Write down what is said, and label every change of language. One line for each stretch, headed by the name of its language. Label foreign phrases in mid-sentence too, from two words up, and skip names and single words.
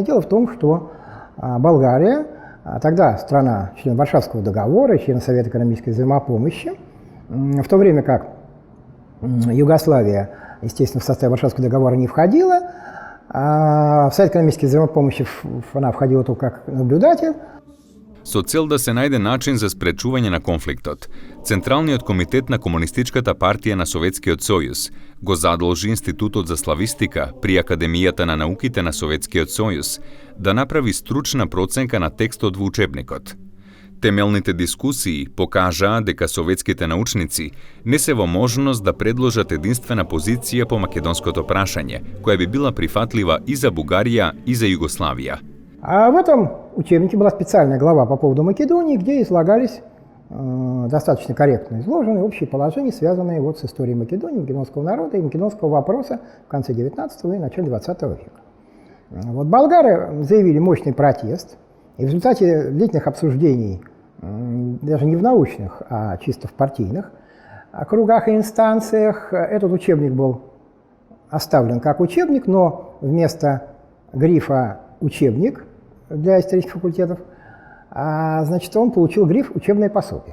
Russian: Дело в том, что Болгария, тогда страна, член Варшавского договора, член Совета экономической взаимопомощи, в то время как Югославия, естественно, в состав Варшавского договора не входила, а в Совет экономической взаимопомощи она входила только как наблюдатель.
Macedonian: Со цел да се најде начин за спречување на конфликтот, Централниот комитет на Комунистичката партија на Советскиот сојуз го задолжи Институтот за славистика при Академијата на науките на Советскиот сојуз да направи стручна проценка на текстот во учебникот. Темелните дискусии покажаа дека советските научници не се во можност да предложат единствена позиција по македонското прашање, која би била прифатлива и за Бугарија и за Югославија.
Russian: А в этом учебнике была специальная глава по поводу Македонии, где излагались достаточно корректно изложены общие положения, связанные вот с историей Македонии, македонского народа и македонского вопроса в конце XIX и начале XX века. Вот болгары заявили мощный протест, и в результате длительных обсуждений, даже не в научных, а чисто в партийных кругах и инстанциях, этот учебник был оставлен как учебник, но вместо грифа «учебник» для исторических факультетов, значит, он получил гриф «учебное пособие».